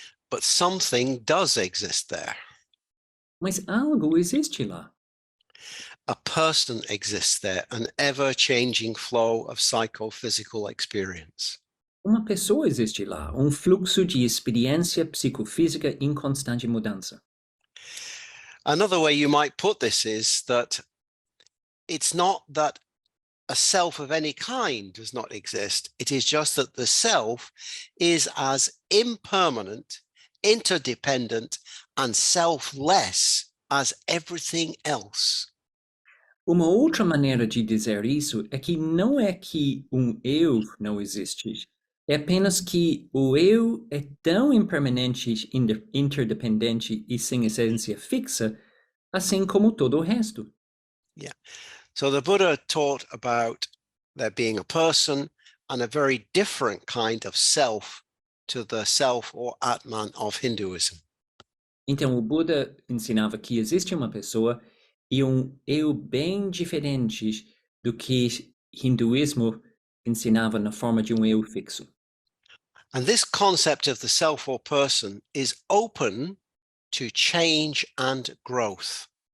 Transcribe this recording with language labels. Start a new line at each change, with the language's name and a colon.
English: But something does exist there.
Portuguese: Mas algo existe lá.
English: A person exists there, an ever-changing flow of psychophysical experience.
Portuguese: Uma pessoa existe lá, fluxo de experiência psicofísica em constante mudança.
English: Another way you might put this is that it's not that a self of any kind does not exist. It is just that the self is as impermanent, interdependent, and selfless as everything else.
Portuguese: Uma outra maneira de dizer isso é que não é que eu não existe, é apenas que o eu é tão impermanente, interdependente e sem essência fixa, assim como todo o resto.
English: Yeah. So the Buddha taught about there being a person and a very different kind of self to the self or Atman of Hinduism.
Portuguese: Então, o Buda ensinava que existe uma pessoa e um eu bem diferentes do que hinduísmo ensinava na forma de um eu fixo.
English: And this concept of the self or person is open to change and growth.